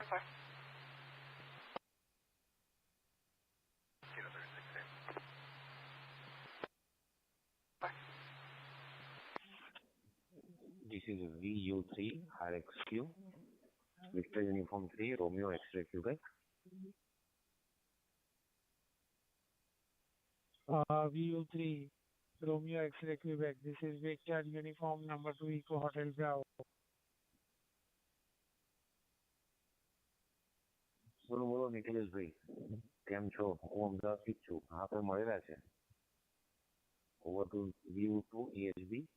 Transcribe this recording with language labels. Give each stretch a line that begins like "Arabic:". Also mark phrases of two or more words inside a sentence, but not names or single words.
English: This is VU3 RXQ, Victor Uniform 3, Romeo X-Ray Quebec. VU3 Romeo X-Ray Quebec. This is Victor Uniform number 2 Eco Hotel Bravo.
Gujarati: બોલો નિખિલેશભાઈ, કેમ છો? હું અમદાવાદથી જ છું. આપણે મળેલા છે.
English: Over to VU2 ESB.